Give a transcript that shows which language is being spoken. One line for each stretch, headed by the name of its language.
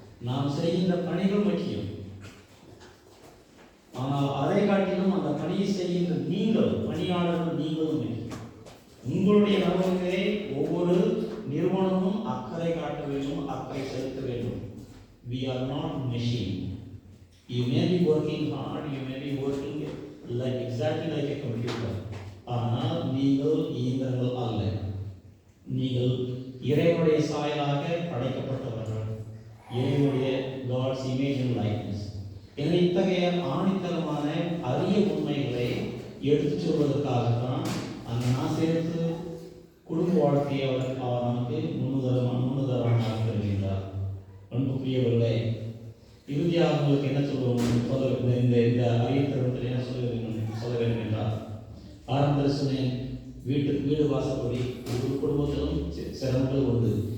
Tamil: நாம் செய்கின்ற பணிகள் முக்கியம். ஆனால் அதை காட்டிலும் அந்த பணியை செய்கின்ற பணியாளர்கள் நீங்களும் முக்கியம். உங்களுடைய நலன்களே ஒவ்வொரு நிறுவனமும் அக்கறை காட்ட வேண்டும், அக்கறை செலுத்த வேண்டும்.
English: We are not machine. You may be working hard, you may be working exactly like a computer.
Tamil: ஆனால் நீங்கள் இயந்திரங்கள் அல்ல. நீங்கள் இறைவனுடைய சாயலாக படைக்கப்பட்டவர்கள். இறைவனுடைய
English: God's image and likeness.
Tamil: எனவே இத்தகைய ஆணித்தரமான அரிய உண்மைகளை எடுத்துச் சொல்வதற்காகத்தான் அந்த நாசரேத்து குடும்ப வாழ்க்கையை அவர் நமக்கு முன்னுதாரணமாக தருகின்றார். அன்புக்குரியவர்களே, இறுதியாக உங்களுக்கு என்ன சொல்லுவோம், இந்த அரிய தருணத்தில் என்ன சொல்ல வேண்டும் என்றால், ஆரம்பத்தில் சொன்னேன், வீடு வாசப்படி ஒவ்வொரு குடும்பத்திலும் சிரமங்கள் உண்டு.